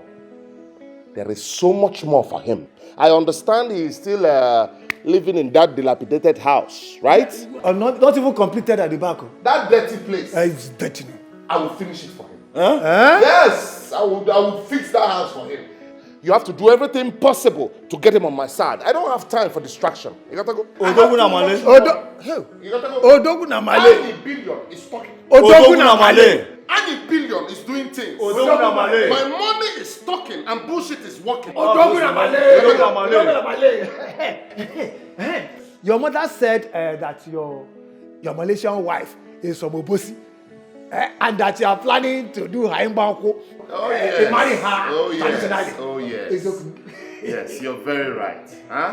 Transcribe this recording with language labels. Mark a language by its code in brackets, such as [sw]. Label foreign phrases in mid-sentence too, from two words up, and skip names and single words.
[en] There is so much more for him. I understand he is still living in that dilapidated house, right? Not even completed at the back. That dirty place. It's dirty. I will finish it for him. Huh? Yes, I will fix that house for him. You have to do everything possible to get him on my side. I don't have time for distraction. You gotta go. [ig] Odogu na male. [en] You gotta go. [ig] Odogu na male. [en] Any billion is talking. [ig] Odogu na male. [en] Any billion is doing things. [ig] Odogu na male. [en] My money is talking and bullshit is working. [ig] Odogu na male. Odogu na male. [en] Your mother said that your Malaysian wife is from Obosi. And that you are planning to do Haimbanko. Oh yes. Marry her. Oh yes. Oh yes. Yes, you're very right. Huh?